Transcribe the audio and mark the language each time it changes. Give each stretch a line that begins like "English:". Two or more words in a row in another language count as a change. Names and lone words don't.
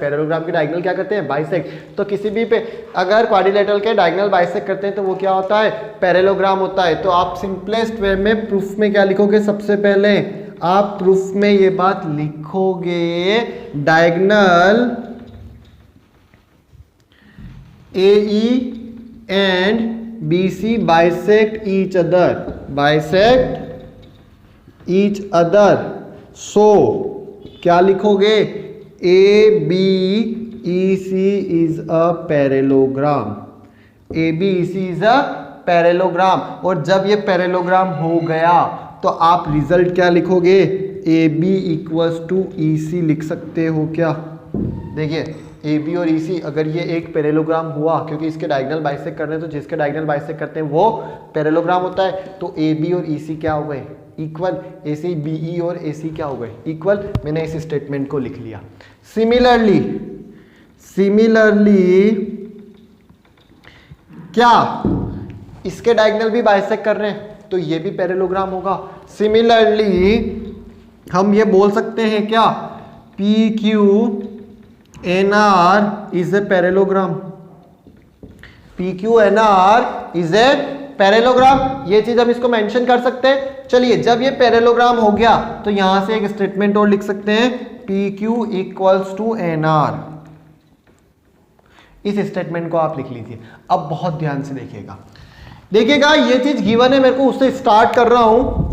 Hindi: पैरेललोग्राम के डायगोनल क्या करते हैं? बाइसेक्ट। तो किसी भी पे अगर क्वाड्रिलेटरल के
English: diagonal bisect
Hindi: करते हैं तो वो क्या होता है? पैरेललोग्राम होता है। तो आप
English: simplest way
Hindi: में प्रूफ में क्या लिखोगे? सबसे पहले आप प्रूफ में ये बात लिखोगे, डायगोनल
English: AE and BC bisect each other, so
Hindi: क्या लिखोगे?
English: ABEC is a parallelogram, ABEC is a parallelogram।
Hindi: और जब ये पैरेललोग्राम हो गया तो आप रिजल्ट क्या लिखोगे? AB
English: equals to
Hindi: EC लिख सकते हो क्या? देखिए AB और EC अगर ये एक पैरेललोग्राम हुआ, क्योंकि इसके
English: diagonal bisect
Hindi: कर रहे हैं तो जिसके
English: diagonal bisect
Hindi: करते हैं वो पैरेललोग्राम होता है। तो AB और EC क्या हो गए? इक्वल। AC BE और AC क्या हो गए? इक्वल। मैंने इस स्टेटमेंट को लिख लिया। सिमिलरली क्या इसके डायगोनल भी बाइसेक्ट कर रहे हैं तो ये भी पैरेललोग्राम होगा। सिमिलरली हम ये बोल सकते हैं क्या?
English: PQNR is a parallelogram, PQNR is a पैरेललोग्राम।
Hindi: ये चीज हम इसको मेंशन कर सकते हैं। चलिए जब ये पैरेललोग्राम हो गया तो यहां से एक स्टेटमेंट और लिख सकते हैं, PQ
English: equals to
Hindi: NR। इस स्टेटमेंट को आप लिख लीजिए। अब बहुत ध्यान से देखिएगा ये चीज गिवन है, मेरे को उससे स्टार्ट कर रहा हूं।